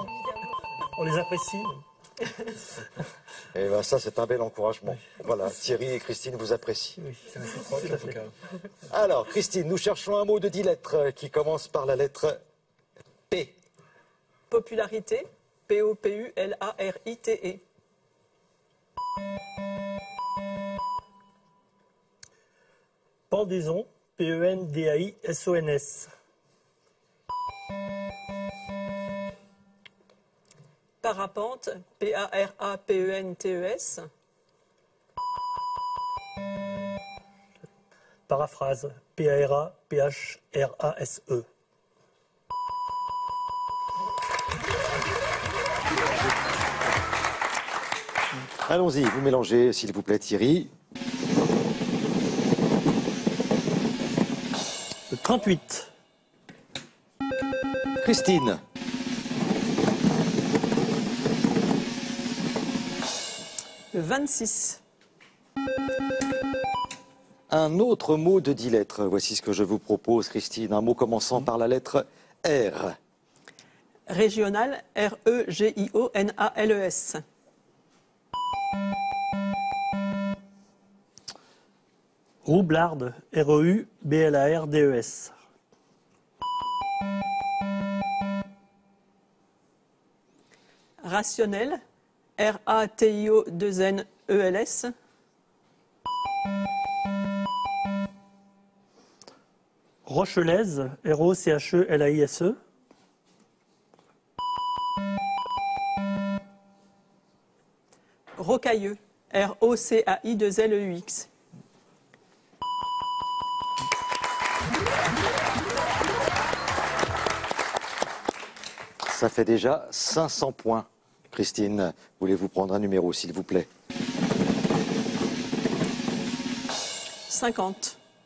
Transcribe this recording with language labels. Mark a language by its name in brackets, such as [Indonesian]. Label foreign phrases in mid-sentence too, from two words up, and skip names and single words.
[French] On les apprécie. Et ben ça, c'est un bel encouragement. Voilà, Thierry et Christine vous apprécient. Oui, C'est réciproque, en tout cas. Alors, Christine, nous cherchons un mot de 10 lettres qui commence par la lettre P. Popularité, P-O-P-U-L-A-R-I-T-E. Pendaison, P-E-N-D-A-I-S-O-N-S. Parapente, P-A-R-A-P-E-N-T-E-S. Paraphrase, P-A-R-A-P-H-R-A-S-E. Allons-y, vous mélangez, s'il vous plaît, Thierry. Le 38. Christine. Le 26. Un autre mot de 10 lettres. Voici ce que je vous propose, Christine. Un mot commençant par la lettre R. Régional, R-E-G-I-O-N-A-L-E-S. Roublarde, R-E-U-B-L-A-R-D-E-S. Rationnel, R-A-T-I-O-2-N-E-L-S. Rochelaise, R-O-C-H-E-L-A-I-S-E. Rocailleux, R-O-C-A-I-2-L-E-U-X. Ça fait déjà 500 points. Christine, voulez-vous prendre un numéro, s'il vous plaît? 50.